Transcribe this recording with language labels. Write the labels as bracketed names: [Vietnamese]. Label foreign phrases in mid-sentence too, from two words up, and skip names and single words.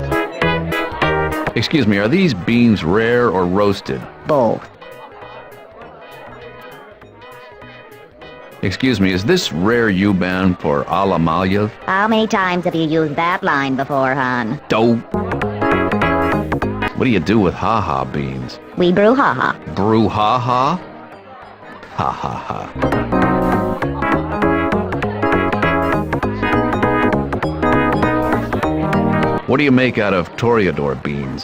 [English] Excuse me, are these beans rare or roasted? Both. Excuse me, is this rare U-Ban for Alamalyev? How many times have you used that line before, hon? Dope. What do you do with ha-ha beans? We brew ha-ha. Brew ha-ha? Ha-ha-ha. What do you make out of Toreador beans?